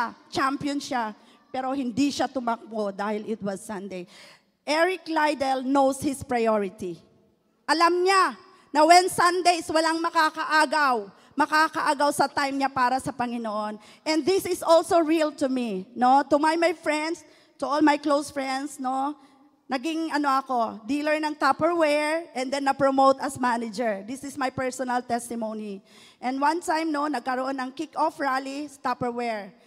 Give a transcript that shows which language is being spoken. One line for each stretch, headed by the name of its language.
Filipino: Champion siya, pero hindi siya tumakbo dahil
English: it was Sunday. Eric Liddell knows his priority.
Filipino: Alam niya na
English: when Sundays,
Filipino: walang makakaagaw sa time niya para sa Panginoon.
English: And this is also real to me, no? To my friends, to all my close friends, no?
Filipino: Naging dealer ng Tupperware and then na-promote as manager.
English: This is my personal testimony. And one time,
Filipino: no, nagkaroon ng kick-off rally sa Tupperware.